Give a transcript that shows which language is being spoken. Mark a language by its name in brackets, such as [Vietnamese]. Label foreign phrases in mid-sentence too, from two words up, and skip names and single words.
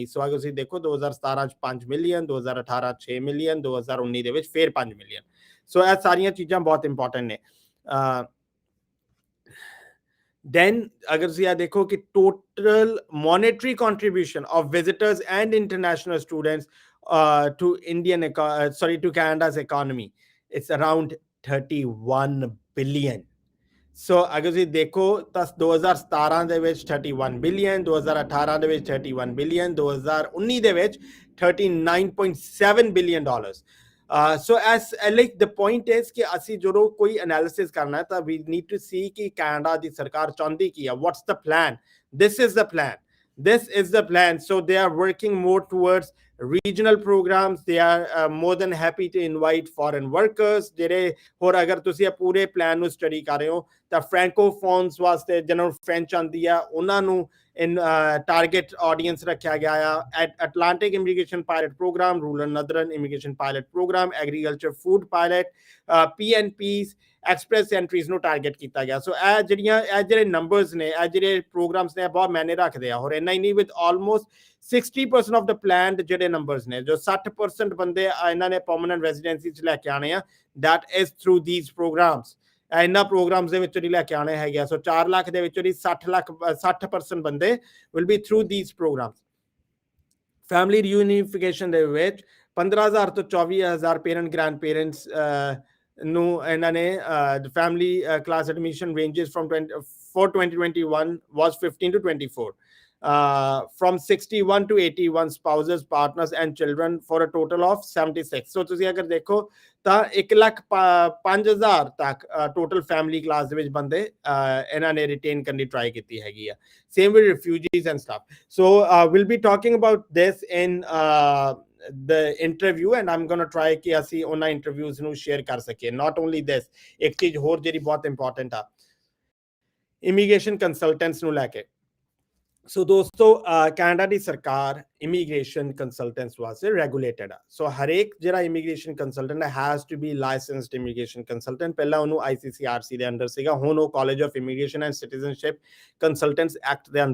[Punjabi] ਸੋ ਅਗਰ ਤੁਸੀਂ ਦੇਖੋ 2017 'ਚ 5 ਮਿਲੀਅਨ, 2018 6 ਮਿਲੀਅਨ, 2019 ਦੇ ਵਿੱਚ ਫਿਰ 5 ਮਿਲੀਅਨ। ਸੋ ਇਹ ਸਾਰੀਆਂ ਚੀਜ਼ਾਂ ਬਹੁਤ ਇੰਪੋਰਟੈਂਟ ਨੇ। ਦੈਨ ਅਗਰ ਤੁਸੀਂ ਇਹ ਦੇਖੋ ਕਿ [English] total monetary contribution of visitors and international students to Canada's economy, it's around 31 billion. [Punjabi] ਸੋ ਅਗਰ ਤੁਸੀਂ ਦੇਖੋ ਤਾਂ 2017 ਦੇ ਵਿੱਚ 31 ਬਿਲੀਅਨ, 2018 ਦੇ ਵਿੱਚ 31 ਬਿਲੀਅਨ, 2019 ਦੇ ਵਿੱਚ 39.7 ਬਿਲੀਅਨ ਡਾਲਰਸ। [English] so as like the point is [Punjabi] ਕਿ ਅਸੀਂ ਜਦੋਂ ਕੋਈ ਐਨਾਲਿਸਿਸ ਕਰਨਾ ਤਾਂ [English] we need to see [Punjabi] ਕਿ ਕੈਨੇਡਾ ਦੀ ਸਰਕਾਰ ਚਾਹੁੰਦੀ ਕੀ ਆ, [English] what's the plan. this is the plan, this is the plan. So they are working more towards regional programs. They are more than happy to invite foreign workers [Punjabi] ਜਿਹੜੇ ਹੋਰ ਅਗਰ ਤੁਸੀਂ ਇਹ ਪੂਰੇ ਪਲਾਨ ਨੂੰ ਸਟੱਡੀ ਕਰ ਰਹੇ ਹੋ ਤਾਂ ਫ੍ਰੈਂਕੋਫੋਨਸ ਵਾਸਤੇ ਜਿਹਨਾਂ ਨੂੰ ਫ੍ਰੈਂਚ ਆਉਂਦੀ ਆ ਉਹਨਾਂ ਨੂੰ [English] target audience [Punjabi] ਰੱਖਿਆ ਗਿਆ ਆ। [English] Atlantic immigration pilot program, rural northern immigration pilot program, agriculture food pilot, [Punjabi] PNPs, ਐਕਸਪ੍ਰੈਸ ਐਂਟਰੀਜ਼ ਨੂੰ ਟਾਰਗੇਟ ਕੀਤਾ ਗਿਆ। ਸੋ ਇਹ ਜਿਹੜੇ ਨੰਬਰਸ ਨੇ, ਇਹ ਜਿਹੜੇ ਪ੍ਰੋਗਰਾਮਸ ਨੇ, ਬਹੁਤ ਮਾਇਨੇ ਰੱਖਦੇ ਆ। ਹੋਰ ਇੰਨਾ ਹੀ ਨਹੀਂ, [English] with almost 60% of the planned [Punjabi] ਜਿਹੜੇ ਨੰਬਰਸ ਨੇ, ਜੋ 60% ਬੰਦੇ ਇਹਨਾਂ ਨੇ [English] permanent residency [Punjabi] 'ਚ ਲੈ ਕੇ ਆਣੇ ਆ, [English] that is through these programs. [Punjabi] ਇਹਨਾਂ ਪ੍ਰੋਗਰਾਮਸ ਦੇ ਵਿੱਚੋਂ ਹੀ ਲੈ ਕੇ ਆਣੇ ਹੈਗੇ ਆ। ਸੋ 4 ਲੱਖ ਦੇ ਵਿੱਚੋਂ ਦੀ 60% ਬੰਦੇ [English] will be through these programs. family reunification [Punjabi] ਦੇ ਵਿੱਚ 15,000 ਤੋਂ 24,000 [English] parent grand parents [Punjabi] ਨੂੰ ਇਹਨਾਂ ਨੇ [English] family class admission ranges from for 2021 was 15 to 24, from 61 to 81 spouses, partners and children for a total of 76. [Punjabi] So ਤੁਸੀਂ ਅਗਰ ਦੇਖੋ ਤਾਂ 1,05,000 ਤੱਕ [English] total family class [Punjabi] ਦੇ ਵਿੱਚ ਬੰਦੇ ਇਹਨਾਂ ਨੇ ਰਿਟੇਨ ਕਰਨ ਦੀ ਟਰਾਈ ਕੀਤੀ ਹੈਗੀ ਆ। [English] same with refugees and stuff. so we'll be talking about this in the interview, and I'm going to try [Punjabi] ਕਿ ਅਸੀਂ ਉਹਨਾਂ ਇੰਟਰਵਿਊਜ਼ ਨੂੰ ਸ਼ੇਅਰ ਕਰ ਸਕੀਏ। [English] not only this, [Punjabi] ਇੱਕ ਚੀਜ਼ ਹੋਰ ਜਿਹੜੀ ਬਹੁਤ ਇੰਪੋਰਟੈਂਟ ਆ [English] immigration consultants [Punjabi] ਨੂੰ ਲੈ ਕੇ। ਸੋ ਦੋਸਤੋ ਕੈਨੇਡਾ ਦੀ ਸਰਕਾਰ [English] immigration consultants [Punjabi] ਵਾਸਤੇ ਰੈਗੂਲੇਟਡ ਆ ਸੋ ਹਰੇਕ ਜਿਹੜਾ [English] immigration consultant has to be licensed immigration consultant [Punjabi] ਪਹਿਲਾਂ ਉਹਨੂੰ ICCRC ਦੇ ਅੰਡਰ ਸੀਗਾ ਹੁਣ ਉਹ ਕਾਲਜ ਆਫ ਇਮੀਗ੍ਰੇਸ਼ਨ ਐਂਡ ਸਿਟੀਜ਼ਨਸ਼ਿਪ ਕੰਸਲਟੈਂਟਸ ਐਕਟ ਦੇ